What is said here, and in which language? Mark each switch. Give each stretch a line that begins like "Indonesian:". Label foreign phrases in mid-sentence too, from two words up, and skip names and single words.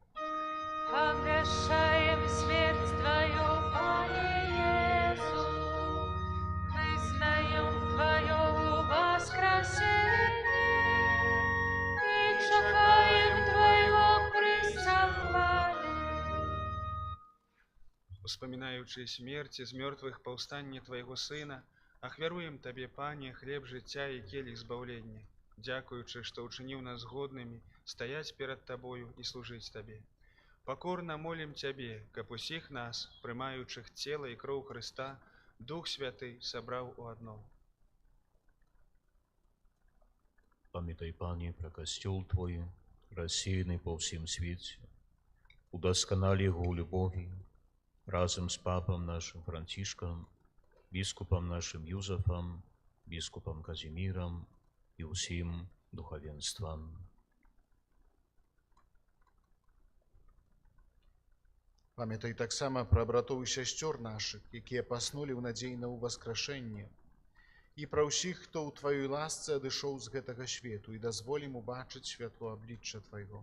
Russian: Обращаем смерть Твою, Пане Иисус, вызнаем Твое воскресение и чекаем Твоего присовлания.
Belarusian: Успамінаючы смерці з мёртвых паўстанне Твайго Сына, ахвяруем Табе, Пане, хлеб жыцця і келіх збаўлення, дзякуючы, што ўчыніў нас годнымі стаяць перад Табою і служыць Табе. Пакорна молім Цябе, каб усіх нас, прымаючых цела і кроў Хрыста, Дух Святы сабраў у адно. Памятай, Пане,
Russian: про костёл Твой, рассеянный по всем свете. Удосконали его у любови, разом с папом нашим Франтишком, бискупом нашим Юзефом, бискупом Казимиром и усім духовенством.
Belarusian: Памятай таксама пра братоў і сясцёр нашых, якія паснулі ў надзеі на ўваскрашэнне, і пра ўсіх, хто ў Тваёй ласцы адышоў з гэтага свету, і дазволім убачыць святло аблічча Твайго.